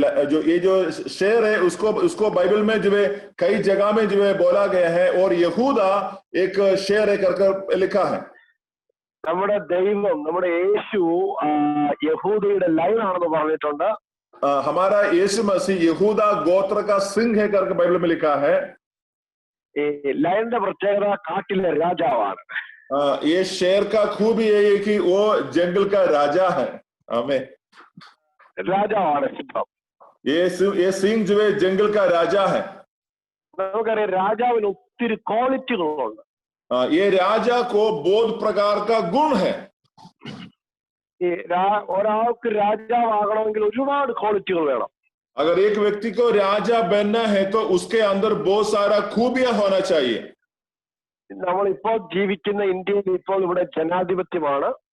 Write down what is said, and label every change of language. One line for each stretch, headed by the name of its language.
Hindi: जो ये जो शेर है उसको बाइबल में जो है कई जगह में जो है बोला गया है और यहूदा एक शेर है करके लिखा है.
Malayalam: നമ്മുടെ ദൈവം നമ്മുടെ യേശു യഹൂദയുടെ ലയണാണെന്ന് പറഞ്ഞിട്ടുണ്ട്.
Hindi: हमारा यीशु मसीह यहूदा गोत्र का सिंह है करके बाइबल में लिखा है.
Malayalam: ലയന്റെ പ്രത്യേകത കാട്ടിലെ രാജാവാണ്.
Hindi: ये शेर का खूबी है कि वो जंगल का राजा है. आमीन.
Malayalam: രാജാവാണ് സിംഹം.
Hindi: ये सिंह जो है जंगल का राजा है.
Malayalam: നമുക്കറിയാം രാജാവിന് ഒത്തിരി ക്വാളിറ്റികളുണ്ട്.
Hindi: ये राजा को बहुत प्रकार का गुण है.
Malayalam: ഒരാൾക്ക് രാജാവാകണമെങ്കിൽ ഒരുപാട് ക്വാളിറ്റികൾ വേണം.
Hindi: अगर एक व्यक्ति को राजा बनना है तो उसके अंदर बहुत सारा खूबियां होना चाहिए.
Malayalam: നമ്മളിപ്പോൾ ജീവിക്കുന്ന ഇന്ത്യയിൽ ഇപ്പോൾ ഇവിടെ ജനാധിപത്യമാണ്.